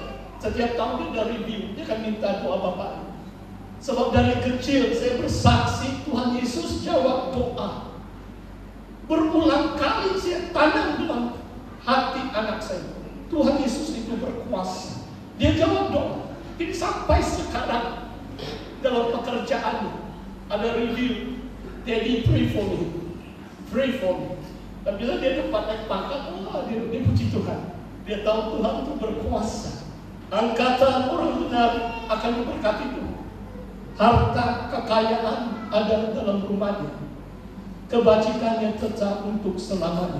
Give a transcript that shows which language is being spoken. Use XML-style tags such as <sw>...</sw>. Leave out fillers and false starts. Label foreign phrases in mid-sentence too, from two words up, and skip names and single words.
<ms>Setiap tahun dia review, dia akan minta doa Bapak. Sebab dari kecil saya bersaksi Tuhan Yesus jawab doa. Berulang kali saya tanam dalam hati anak saya, Tuhan Yesus itu berkuasa. Dia jawab doa. Jadi sampai sekarang dalam pekerjaan ada review,</ms> <en>Daddy pray for me. Pray for me.</en> <ms>Dan bila dia dapat naik pangkat, dia puji Tuhan. Dia tahu Tuhan itu berkuasa. Angkatan orang benar akan diberkati Tuhan. Harta kekayaan ada dalam rumahnya. Kebajikannya tetap untuk selamanya.</ms>